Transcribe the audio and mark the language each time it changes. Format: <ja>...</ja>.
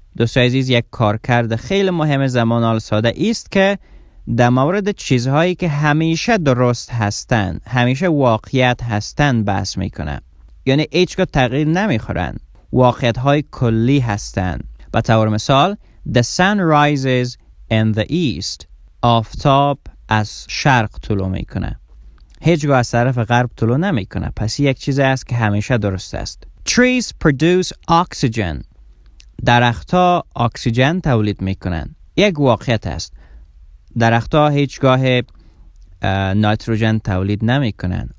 <fa>دوستای عزیز، یک کارکرد خیلی مهم زمان حال ساده است که در مورد چیزهایی که همیشه درست هستند، همیشه واقعیت هستند بحث میکنه. یعنی هیچگاه تغییر نمیخورن. واقعیت‌های کلی هستند. به طور مثال</fa> <en>The sun rises in the east.</en> <fa>آفتاب از شرق طلوع میکنه. هیچگاه از طرف غرب طلوع نمیکنه. پس یک چیز است که همیشه درست است.</fa> <en>Trees produce oxygen.</en> <fa>درختها اکسیژن تولید میکنن. یک واقعیت است. درختها هیچگاه نیتروژن تولید نمیکنن.</fa>